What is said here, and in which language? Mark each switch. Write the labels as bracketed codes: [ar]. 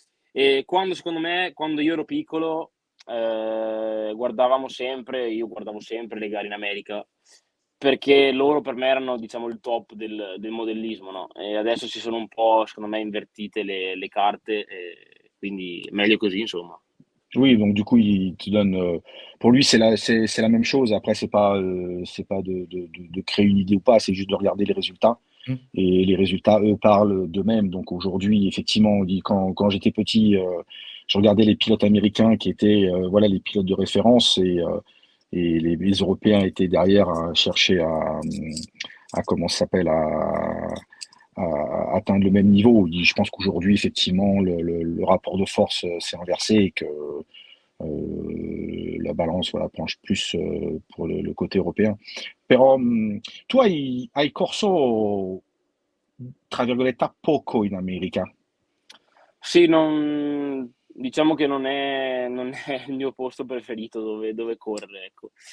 [it] E secondo me, quando io ero piccolo, io guardavo sempre le gare in America, perché loro per me erano, diciamo, il top del modellismo, no, e adesso si sono un po', secondo me, invertite le carte, quindi meglio così, insomma. [fr] Oui, donc du coup, il te donne. Pour lui, c'est la même chose. Après, c'est pas de créer une idée ou pas, c'est juste de regarder les résultats. Mmh. Et les résultats, eux, parlent d'eux-mêmes. Donc aujourd'hui, effectivement, on dit, quand j'étais petit, je regardais les pilotes américains qui étaient voilà, les pilotes de référence et les Européens étaient derrière à chercher à comment ça s'appelle, à atteindre le même niveau. Je pense qu'aujourd'hui, effectivement, le rapport de force s'est inversé et que la balance voilà, penche plus pour le côté européen. [it] Però tu hai corso, tra virgolette, poco in America. Sì, diciamo che non è il mio posto preferito dove correre, ecco.